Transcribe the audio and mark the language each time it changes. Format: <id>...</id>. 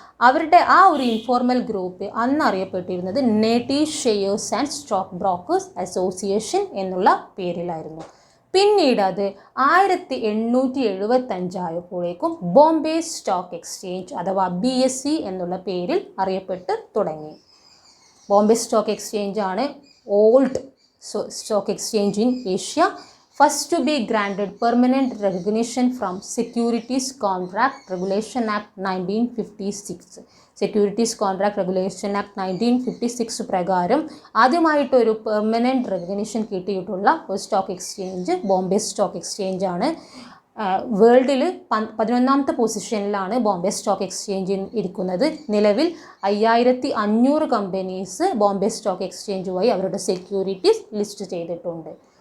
<ml>അവരുടെ ആ ഒരു ഇൻഫോർമൽ ഗ്രൂപ്പ് അന്ന് അറിയപ്പെട്ടിരുന്നത് native shares and stock brokers association എന്നുള്ള പേരിലായിരുന്നു. പിന്നീട് അത് 1875 ആയപ്പോഴേക്കും ബോംബെ സ്റ്റോക്ക് എക്സ്ചേഞ്ച് അഥവാ BSE എന്നുള്ള പേരിൽ അറിയപ്പെട്ട് തുടങ്ങി. ബോംബെ സ്റ്റോക്ക് എക്സ്ചേഞ്ച് ആണ്</ml> <en>Old stock exchange in Asia. First to be granted permanent recognition from Securities Contract Regulation Act 1956.</en> <ml>Securities Contract Regulation Act 1956 പ്രകാരം ആദ്യമായിട്ടൊരു പെർമനൻറ്റ് റെക്കഗ്നിഷൻ കിട്ടിയിട്ടുള്ള ഒരു stock exchange Bombay stock exchange ആണ്. വേൾഡിൽ 11ാമത്തെ പൊസിഷനിലാണ് ബോംബെ സ്റ്റോക്ക് എക്സ്ചേഞ്ച് ഇരിക്കുന്നത്. നിലവിൽ 5500 കമ്പനീസ് ബോംബെ സ്റ്റോക്ക് എക്സ്ചേഞ്ച് വഴി അവരുടെ സെക്യൂരിറ്റീസ് ലിസ്റ്റ് ചെയ്തിട്ടുണ്ട്.</ml>